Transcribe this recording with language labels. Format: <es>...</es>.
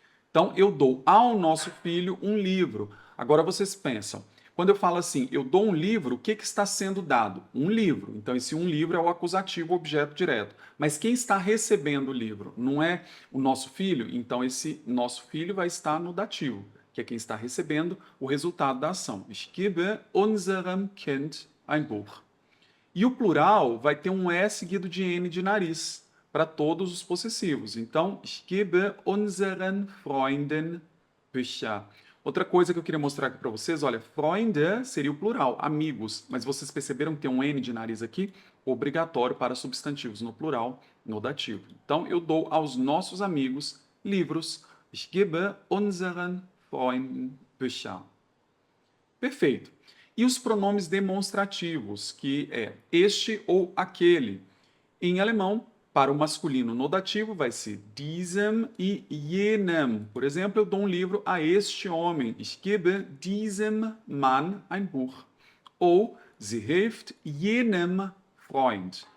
<pt>Então, eu dou ao nosso filho um livro. Agora vocês pensam, quando eu falo assim, eu dou um livro, o que está sendo dado? Um livro. Então, esse um livro é o acusativo objeto direto. Mas quem está recebendo o livro? Não é o nosso filho? Então, esse nosso filho vai estar no dativo, que é quem está recebendo o resultado da ação.</pt> <de>Ich gebe unserem Kind ein Buch.</de> <pt>E o plural vai ter um E seguido de N de nariz, para todos os possessivos.</pt> <de>Então, ich gebe unseren Freunden Bücher.</de> <pt>Outra coisa que eu queria mostrar aqui para vocês, olha, Freunde seria o plural, amigos, mas vocês perceberam que tem um N de nariz aqui? Obrigatório para substantivos no plural, no dativo. Então, eu dou aos nossos amigos livros.</pt> <de>Ich gebe unseren Freunden Bücher.</de> <pt>Perfeito. E os pronomes demonstrativos, que é este ou aquele. Em alemão, para o masculino no dativo, vai ser diesem e jenem. Por exemplo, eu dou um livro a este homem.</pt> <de>Ich gebe diesem Mann ein Buch. Ou, sie hilft jenem Freund.</de>